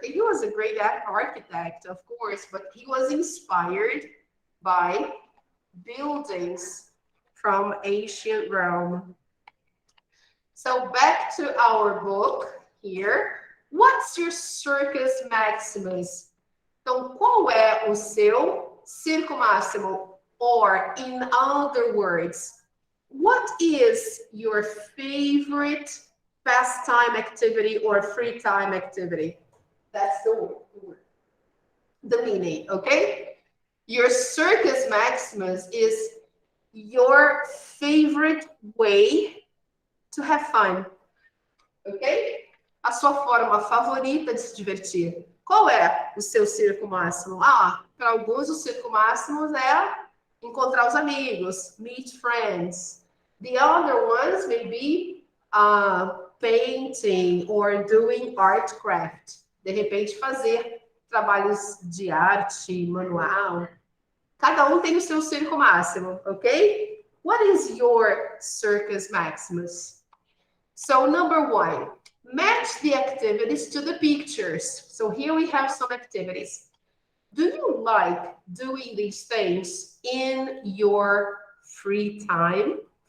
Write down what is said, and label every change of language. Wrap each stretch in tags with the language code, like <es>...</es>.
<en>He was a great architect, of course, but he was inspired by buildings from ancient Rome. So back to our book here. What's your Circus Maximus?</en> <pt>Então, qual é o seu círculo máximo?</pt> <en>Or, in other words, what is your favorite pastime activity or free time activity? That's the word. The meaning, okay? Your circus maximus is your favorite way to have fun, ok?</en> <pt>A sua forma favorita de se divertir. Qual é o seu circo máximo? Ah, para alguns o circo máximo é encontrar os amigos,</pt> <en>meet friends. The other ones may be painting or doing art craft.</en> <pt>De repente fazer trabalhos de arte, manual. Cada um tem o seu circo máximo, ok?</pt> <en>What is your circus maximus? So number 1, match the activities to the pictures. So here we have some activities. Do you like doing these things in your free time?</en>